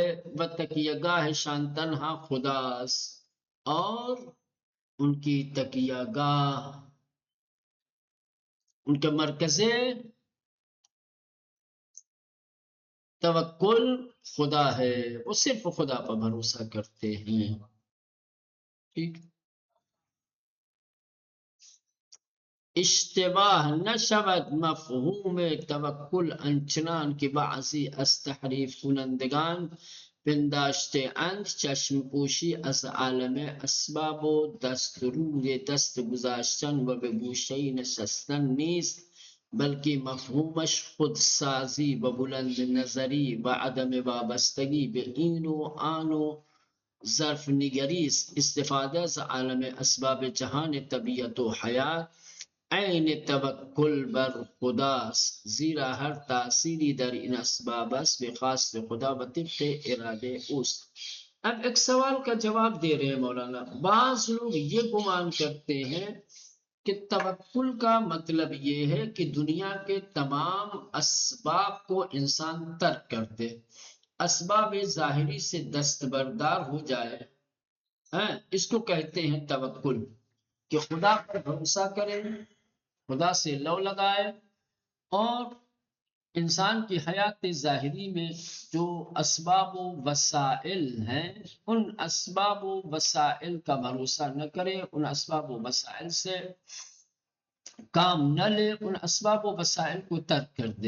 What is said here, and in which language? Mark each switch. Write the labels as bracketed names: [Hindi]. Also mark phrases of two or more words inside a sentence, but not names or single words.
[Persian] و تکیہ گاہ شان تنہا خداس، [Urdu] اور ان کی تکیہ گاہ، ان کے مرکز توکل خدا ہے، وہ صرف خدا پر بھروسہ کرتے ہیں۔ [Persian] ٹھیک، اشتباہ نہ شود مفہوم توکل انچنان کی بعضی از تحریف کنندگان پنداشته اند چشم پوشی از عالم اسباب و دستور دست گذاشتن و به گوشه نشستن نیست، بلکہ مفہومش خودسازی و بلند نظری و عدم وابستگی به این و آن و ظرف نگری است۔ استفاده از عالم اسباب جهان طبیعت و حیات عین توکل بر خداست، زیرا ہر تأثیری در این اسباب است به خواست خدا و طبق ارادے اوست۔ [Urdu] اب ایک سوال کا جواب دے رہے ہیں مولانا۔ بعض لوگ یہ گمان کرتے ہیں کہ توکل کا مطلب یہ ہے کہ دنیا کے تمام اسباب کو انسان ترک کر دے، اسباب ظاہری سے دستبردار ہو جائے، اس کو کہتے ہیں توکل، کہ خدا پر بھروسہ کرے، خدا سے لو لگائے، اور انسان کی حیات ظاہری میں جو اسباب و وسائل ہیں، ان اسباب و وسائل کا بھروسہ نہ کرے، ان اسباب و وسائل سے کام نہ لے، ان اسباب و وسائل کو ترک کر دے۔